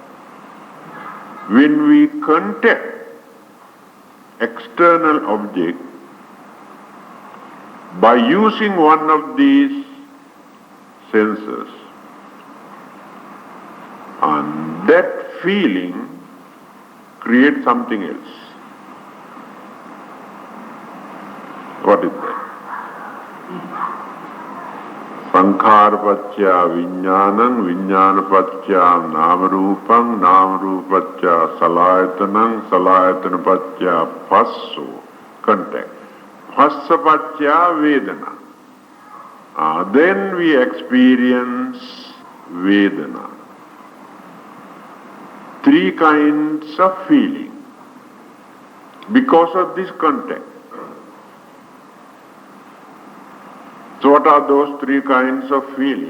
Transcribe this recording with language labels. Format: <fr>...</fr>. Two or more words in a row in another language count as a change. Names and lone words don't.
<en>When we contact external object by using one of these senses, and that feeling creates something else. What is that?</en> <pi>Sankhara paccaya vijnanam, vijnana paccaya namarupam, namarupaccaya salayatanam, salayatana paccaya phasso, contact. Phassa paccaya vedana.</pi> <en>Then we experience vedana. 3 kinds of feeling because of this contact. So what are those 3 kinds of feeling?</en>